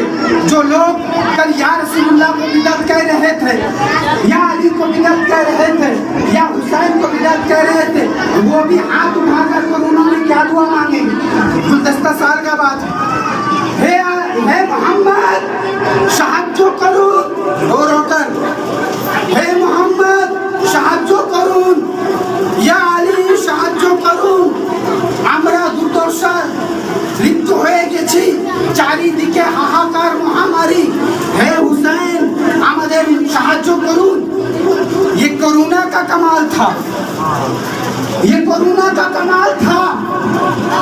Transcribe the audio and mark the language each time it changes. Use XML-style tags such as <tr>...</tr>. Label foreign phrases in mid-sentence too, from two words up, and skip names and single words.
<ur>جو لوگ کل یا رسول اللہ کو بدعت کہہ رہے تھے، یا علی کو بدعت کہہ رہے تھے، یا حسین کو بدعت کہہ رہے تھے، وہ بھی ہاتھ اٹھا کر کرونا میں کیا دعا مانگیں گے؟ گلدستہ سال کا بات ہے، ہے</ur> <bn>محمد সাহায্য করুন, রোরোটান হে মোহাম্মদ সাহায্য করুন, ইয়া আলী সাহায্য করুন, আমরা দুর্দশায় লিপ্ত হয়ে গেছি, চারিদিকে হাহাকার মহামারী, হে হুসেন আমাদের সাহায্য করুন।</bn> <ur>یہ کورونا کا کمال تھا، یہ کورونا کا کمال تھا.</ur>